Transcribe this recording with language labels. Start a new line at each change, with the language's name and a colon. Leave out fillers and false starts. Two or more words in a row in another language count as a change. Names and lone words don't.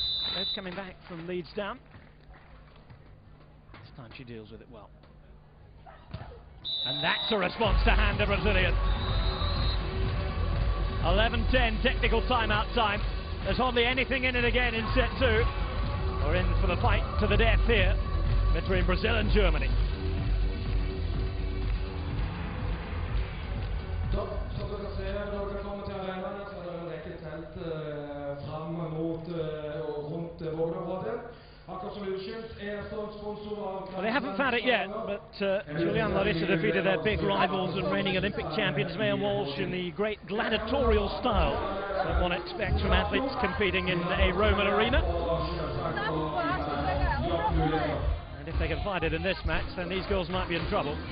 English: Both coming back from leads down. This time she deals with it well. And that's a response to hand, the Brazilian. 11-10 technical timeout time. There's hardly anything in it again in set 2. We're in for the fight to the death here between Brazil and Germany.
Norwegian: Som dere ser, når dere kommer til arenaen, så er det en rekke telt fram mot og rundt Volleyball.
English: Well, they haven't found it yet, but Juliana Larissa defeated their big rivals and reigning Olympic champions May and Walsh in the great gladiatorial style that one expects from athletes competing in a Roman arena. And if they can find it in this match, then these girls might be in trouble.